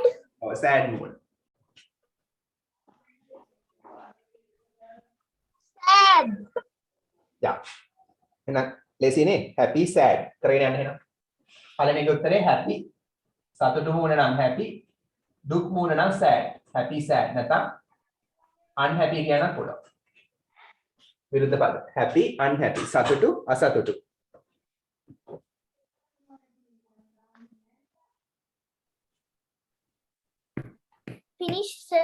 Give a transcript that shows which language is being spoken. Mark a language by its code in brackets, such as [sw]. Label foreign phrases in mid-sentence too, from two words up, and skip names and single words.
[si] ඔව් sad මූණ [en] Sad. [si] යා එහෙනම් ලේසියිනේ [en] happy sad [si] කරගෙන යන්න එහෙනම් පළවෙනි උත්තරේ happy සතුටු මූණ නම් happy දුක් මූණ නම් [en] sad happy sad [si] නැත්නම් unhappy කියනක් පුළුවන් විරුද්ධ පද [en] happy unhappy [si] සතුටු අසතුටු [en] Finish, sir.